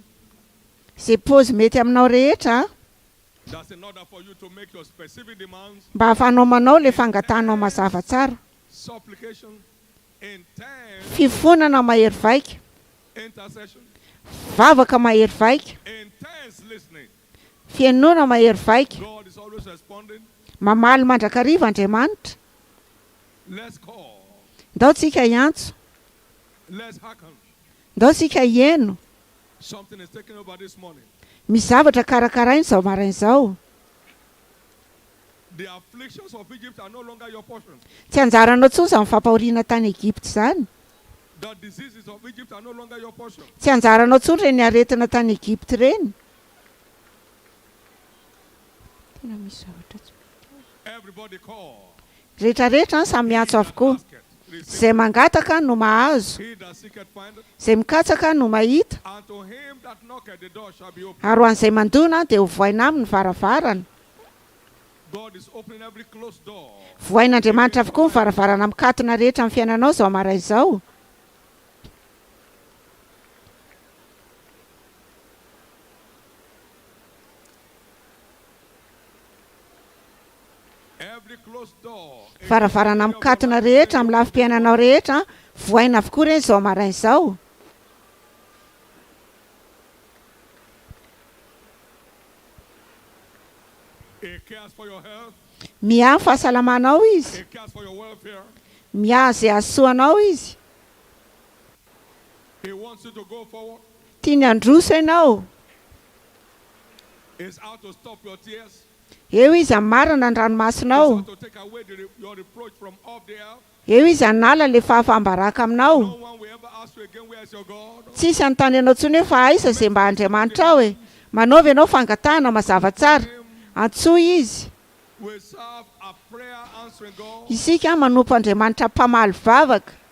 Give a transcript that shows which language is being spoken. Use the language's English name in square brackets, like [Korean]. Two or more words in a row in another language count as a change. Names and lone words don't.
[Malagasy] Izay paozy mety aminao rehetra [English] that's in order for you to make your specific demands, [Malagasy] mba ahafahanao manao le fangatahanao mazava tsara. [English] supplication, intense [Malagasy] Fifonana mahery vaika. [English] intercession, [Malagasy] Vavaka mahery vaika. [English] intense listening. [Malagasy] Fiainoana mahery vaika. [English] God is always responding. [Malagasy] Mamaly mandrakariva Andriamanitra. [English] Let's call. [Malagasy] Ndao tsika hiantso. [English] Let's hearken. [Malagasy] Ndao tsika hieno. [English] Something is taking over this morning. [Malagasy] Misy zavatra karakarainy zao maraina zao. [English] The afflictions of Egypt are no longer your portion. [Malagasy] Tsy anjaranao tsony izany fampahoriana tany Egipta izany. [English] The diseases of Egypt are no longer your portion. [Malagasy] Tsy anjaranao tsony ireny aretina tany Egipta ireny. [English] Everybody call. [Malagasy] Rehetrarehetra samy miantso avokoa. [English] Basket. Receive. [Malagasy] Izay mangataka no mahazo. [English] He that seeketh findeth, [Malagasy] Izay mikatsaka no mahita. [English] and to him that knocketh the door shall be opened. [Malagasy] Ary ho an'izay mandona dia ho vohaina aminy varavarana. [English] God is opening every closed door. [Malagasy] Vohain'Andriamanitra avokoa ny varavarana mikatona rehetra amin'ny fiainanao zao maray zao. [English] Every closed door. [Malagasy] Varavarana mikatona rehetra amin'ny lafim-piainanao rehetra vohaina avokoa ireny zao maray zao. [English] cares for your health. [Malagasy] miaha fahasalamanao izy, [English] He cares for your welfare. [Malagasy] miaha zay azosoanao izy, [English] He wants you to go forward. [Malagasy] tiany androso ianao. [English] He's out to stop your tears. [Malagasy] Eo izy amarana ny [English] He's [Malagasy] ranomasonao, [English] out to take away your reproach from off the earth. [Malagasy] eo izy anala le fahafambaraka [English] No [Malagasy] aminao. [English] one will ever ask you again, where is your God? [Malagasy] Tsisy anontany ianao ntsony hoe fa aiza zay mba Andriamanitra ao e. Manaovy ianao fangatahana mazava tsara, antsoa izy. [English] We serve a prayer answering God. [Malagasy] Isika manompo Andriamanitra mpamaly vavaka.